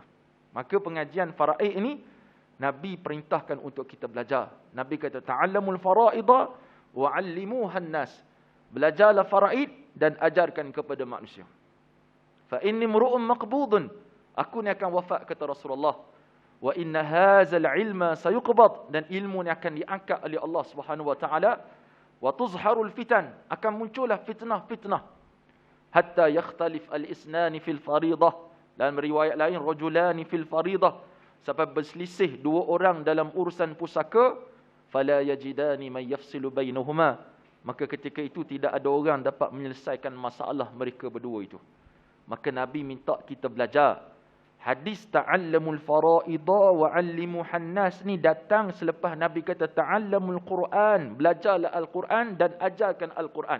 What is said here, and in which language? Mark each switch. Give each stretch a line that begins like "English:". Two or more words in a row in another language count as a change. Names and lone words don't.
Malay: Maka pengajian faraid ini Nabi perintahkan untuk kita belajar. Nabi kata
Arabic: ta'allamul fara'idha wa 'allimuhan nas.
Malay: Belajarlah faraid dan ajarkan kepada manusia.
Arabic: Fa inni mru'un maqbudun.
Malay: Aku ni akan wafat kata Rasulullah.
Arabic: Wa inna hadzal ilma sayuqbad,
Malay: dan ilmu ni akan diangkat oleh Allah
Arabic: Subhanahu wa taala. Wa tuzharul fitan,
Malay: akan muncullah fitnah-fitnah.
Arabic: Hatta yakhtalif al-isnani fil faridah.
Malay: Dalam riwayat lain
Arabic: rajulani fil faridah,
Malay: sampai berselisih dua orang dalam urusan pusaka,
Arabic: fala yajidani man yafsilu bainahuma.
Malay: Maka ketika itu tidak ada orang dapat menyelesaikan masalah mereka berdua itu. Maka Nabi minta kita belajar. Hadis
Arabic: ta'allamul fara'idha wa 'allimuhan nas
Malay: ni datang selepas Nabi kata
Arabic: ta'allamul Quran,
Malay: belajarlah Al-Quran dan ajarkan Al-Quran.